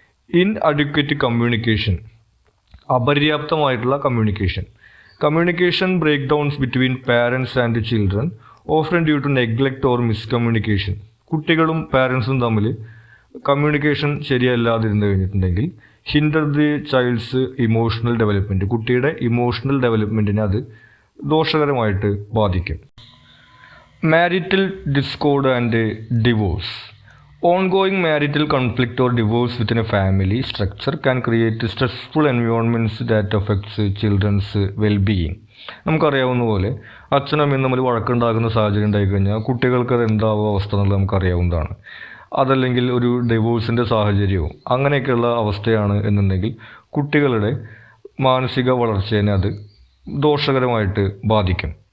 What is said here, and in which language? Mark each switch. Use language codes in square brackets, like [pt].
[en] inadequate communication, [ml] അപര്യാപ്തമായിട്ടുള്ള [en] Communication breakdowns between parents and children often due to neglect or miscommunication. [ml] കുട്ടികളും പാരൻസും തമ്മിൽ communication ശരിയല്ലാതിരുന്നു കഴിഞ്ഞിട്ടുണ്ടെങ്കിൽ [en] hinder the child's emotional development, [ml] കുട്ടിയുടെ emotional ഡെവലപ്മെൻറ്റിനെ അത് ദോഷകരമായിട്ട് ബാധിക്കും. [en] Marital discord and divorce. Ongoing marital conflict or divorce within a family structure can create stressful environments that affects children's well-being. [ml] നമുക്കറിയാവുന്ന പോലെ അച്ഛനമ്മയും തമ്മിൽ വഴക്കുണ്ടാകുന്ന സാഹചര്യം ഉണ്ടായിക്കഴിഞ്ഞാൽ കുട്ടികൾക്ക് അത് എന്താവും അവസ്ഥ എന്നുള്ളത് നമുക്കറിയാവുന്നതാണ്. അതല്ലെങ്കിൽ ഒരു ഡിവോഴ്സിൻ്റെ സാഹചര്യവും അങ്ങനെയൊക്കെയുള്ള അവസ്ഥയാണ് എന്നുണ്ടെങ്കിൽ കുട്ടികളുടെ മാനസിക വളർച്ചയെ അത് ദോഷകരമായിട്ട് ബാധിക്കും.